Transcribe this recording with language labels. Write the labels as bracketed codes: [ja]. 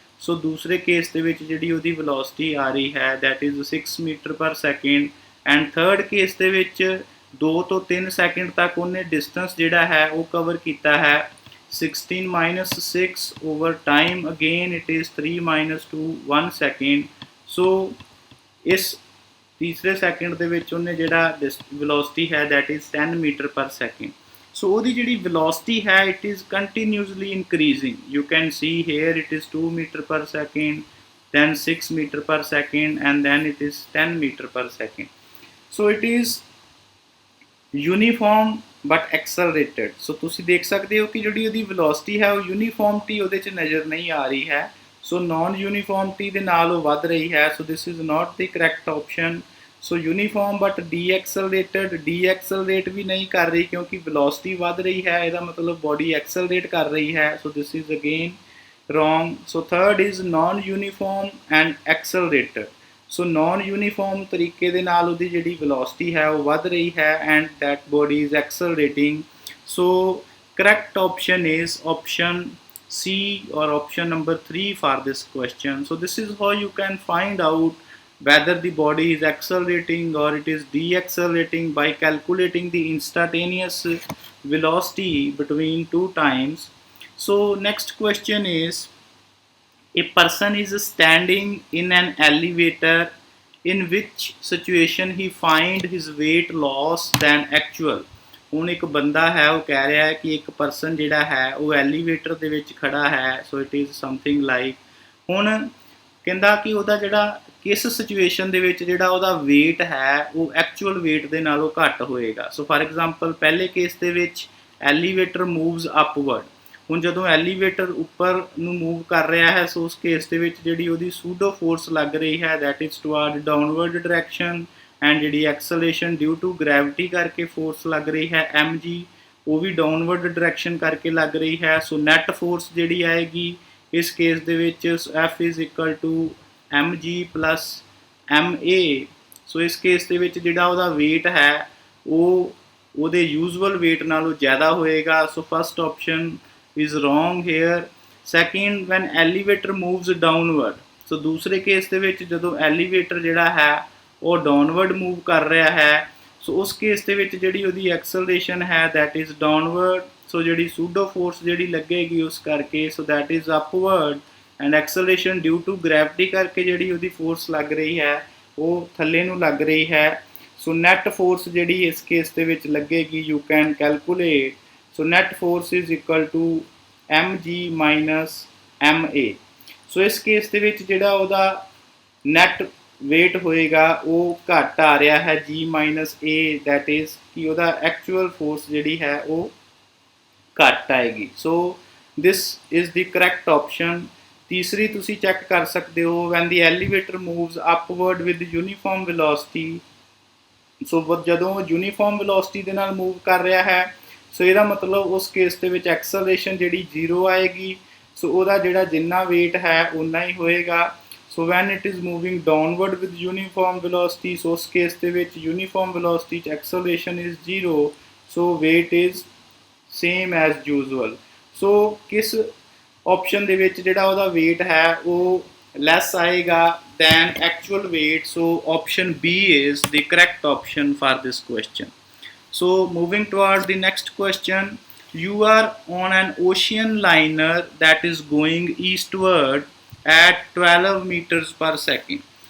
[pa] ਸੋ ਦੂਸਰੇ ਕੇਸ ਦੇ ਵਿੱਚ ਜਿਹੜੀ ਉਹਦੀ velocity ਆ ਰਹੀ ਹੈ [en] that is 6 meter per second and [pa] ਥਰਡ ਕੇਸ ਦੇ ਵਿੱਚ 2 ਤੋਂ 3 ਸੈਕਿੰਡ ਤੱਕ ਉਹਨੇ ਡਿਸਟੈਂਸ ਜਿਹੜਾ ਹੈ ਉਹ ਕਵਰ ਕੀਤਾ ਹੈ 16 - 6 over time [en] again it is [pa] 3 - 2 1 second. ਸੋ ਇਸ ਤੀਸਰੇ ਸੈਕਿੰਡ ਦੇ ਵਿੱਚ ਉਹਨੇ ਜਿਹੜਾ velocity ਹੈ [en] That is 10 meter per second. So [pa] ਉਹਦੀ ਜਿਹੜੀ velocity ਹੈ [en] It is continuously increasing. You can see here it is 2 meter per second, then 6 meter per second and then it is 10 meter per second. So it is uniform but accelerated. [pa] So ਤੁਸੀਂ ਦੇਖ ਸਕਦੇ ਹੋ ਕਿ ਜਿਹੜੀ ਉਹਦੀ velocity ਹੈ ਉਹ uniformity ਉਹਦੇ 'ਚ ਨਜ਼ਰ ਨਹੀਂ ਆ ਰਹੀ ਹੈ। ਸੋ ਨਾਨ ਯੂਨੀਫਾਰਮਿਟੀ ਦੇ ਨਾਲ ਉਹ ਵੱਧ ਰਹੀ ਹੈ। [en] So this is not the correct option. [pa] So uniform but ਡੀਐਕਸਲਰੇਟ ਵੀ ਨਹੀਂ ਕਰ ਰਹੀ ਕਿਉਂਕਿ velocity ਵੱਧ ਰਹੀ ਹੈ, ਇਹਦਾ ਮਤਲਬ ਬੋਡੀ ਐਕਸਲਰੇਟ ਕਰ ਰਹੀ ਹੈ। [en] So this is again wrong. So third is non-uniform and accelerated. [pa] So non-uniform ਤਰੀਕੇ ਦੇ ਨਾਲ ਉਹਦੀ ਜਿਹੜੀ velocity ਹੈ ਉਹ ਵੱਧ ਰਹੀ ਹੈ [en] and that body is accelerating. So correct option is option C or option number 3 for this question. So this is how you can find out whether the body is accelerating or it is deaccelerating by calculating the instantaneous velocity between two times. So next question is, a person is standing in an elevator, in which situation he find his weight loss than actual. [pa] ਹੁਣ ਇੱਕ ਬੰਦਾ ਹੈ ਉਹ ਕਹਿ ਰਿਹਾ ਹੈ ਕਿ ਇੱਕ ਪਰਸਨ ਜਿਹੜਾ ਹੈ ਉਹ ਐਲੀਵੇਟਰ ਦੇ ਵਿੱਚ ਖੜਾ ਹੈ। So [en] it is something like, [pa] ਹੁਣ ਕਹਿੰਦਾ ਕਿ ਉਹਦਾ ਜਿਹੜਾ ਕਿਸ ਸਿਚੁਏਸ਼ਨ ਦੇ ਵਿੱਚ ਜਿਹੜਾ ਉਹਦਾ weight ਹੈ ਉਹ ਐਕਚੁਅਲ weight ਦੇ ਨਾਲੋਂ ਘੱਟ ਹੋਏਗਾ। [en] So for example ਪਹਿਲੇ case ਦੇ ਵਿੱਚ ਐਲੀਵੇਟਰ ਮੂਵਸ ਅਪਵਰਡ। [pa] ਹੁਣ ਜਦੋਂ ਐਲੀਵੇਟਰ ਉੱਪਰ ਨੂੰ ਮੂਵ ਕਰ ਰਿਹਾ ਹੈ ਸੋ ਉਸ ਕੇਸ ਦੇ ਵਿੱਚ ਜਿਹੜੀ ਉਹਦੀ ਸੂਡੋ ਫੋਰਸ ਲੱਗ ਰਹੀ ਹੈ [en] that is toward downward direction and [pa] ਜਿਹੜੀ ਐਕਸਲੇਸ਼ਨ ਡਿਊ ਟੂ ਗ੍ਰੈਵਿਟੀ ਕਰਕੇ ਫੋਰਸ ਲੱਗ ਰਹੀ ਹੈ mg, ਉਹ ਵੀ ਡਾਊਨਵਰਡ ਡਾਇਰੈਕਸ਼ਨ ਕਰਕੇ ਲੱਗ ਰਹੀ ਹੈ। [en] so net force [pa] ਜਿਹੜੀ ਆਏਗੀ ਇਸ ਕੇਸ ਦੇ ਵਿੱਚ [en] F is equal to mg plus ma। [pa] ਸੋ ਇਸ ਕੇਸ ਦੇ ਵਿੱਚ ਜਿਹੜਾ ਉਹਦਾ weight ਹੈ ਉਹ ਉਹਦੇ ਯੂਜ਼ੂਅਲ weight ਨਾਲੋਂ ਜ਼ਿਆਦਾ ਹੋਏਗਾ। [en] So first option is wrong here. Second, when elevator moves downward. [pa] So ਦੂਸਰੇ ਕੇਸ ਦੇ ਵਿੱਚ ਜਦੋਂ ਐਲੀਵੇਟਰ ਜਿਹੜਾ ਹੈ ਉਹ ਡਾਊਨਵਰਡ ਮੂਵ ਕਰ ਰਿਹਾ ਹੈ ਸੋ ਉਸ ਕੇਸ ਦੇ ਵਿੱਚ ਜਿਹੜੀ ਉਹਦੀ ਐਕਸਲਰੇਸ਼ਨ ਹੈ [en] That is downward. [pa] ਸੋ ਜਿਹੜੀ ਸੂਡੋ ਫੋਰਸ ਜਿਹੜੀ ਲੱਗੇਗੀ ਉਸ ਕਰਕੇ [en] so that is upward and [pa] acceleration due to gravity ਕਰਕੇ ਜਿਹੜੀ ਉਹਦੀ ਫੋਰਸ ਲੱਗ ਰਹੀ ਹੈ ਉਹ ਥੱਲੇ ਨੂੰ ਲੱਗ ਰਹੀ ਹੈ। ਸੋ ਨੈਟ ਫੋਰਸ ਜਿਹੜੀ ਇਸ ਕੇਸ ਦੇ ਵਿੱਚ ਲੱਗੇਗੀ [en] You can calculate. So net force is equal to mg minus ma. [pa] So ਇਸ ਕੇਸ ਦੇ ਵਿੱਚ ਜਿਹੜਾ ਉਹਦਾ net weight ਹੋਏਗਾ ਉਹ ਘੱਟ ਆ ਰਿਹਾ ਹੈ g minus a, [en] that is [pa] ਕਿ ਉਹਦਾ actual force ਜਿਹੜੀ ਹੈ ਉਹ ਘੱਟ ਆਏਗੀ। [en] So this is the correct option. [pa] ਤੀਸਰੀ ਤੁਸੀਂ ਚੈੱਕ ਕਰ ਸਕਦੇ ਹੋ [en] when the elevator moves upward with uniform velocity. [pa] So ਜਦੋਂ uniform velocity ਦੇ ਨਾਲ move ਕਰ ਰਿਹਾ ਹੈ ਸੋ ਇਹਦਾ ਮਤਲਬ ਉਸ ਕੇਸ ਦੇ ਵਿੱਚ ਐਕਸਲਰੇਸ਼ਨ ਜਿਹੜੀ 0 ਆਏਗੀ। ਸੋ ਉਹਦਾ ਜਿਹੜਾ ਜਿੰਨਾ weight ਹੈ ਉਨਾ ਹੀ ਹੋਏਗਾ। [en] so when it is moving downward with uniform velocity [pa] ਸੋ ਉਸ ਕੇਸ ਦੇ ਵਿੱਚ ਯੂਨੀਫਾਰਮ ਵੈਲੋਸਿਟੀ 'ਚ acceleration is 0 so [en] weight is same as usual. [pa] ਸੋ ਕਿਸ ਆਪਸ਼ਨ ਦੇ ਵਿੱਚ ਜਿਹੜਾ ਉਹਦਾ weight ਹੈ ਉਹ [en] less [pa] ਆਏਗਾ [en] Than actual weight। So option B is the correct option for this question. So moving toward the next question, you are on an ocean liner that is going eastward at 12 meters per second.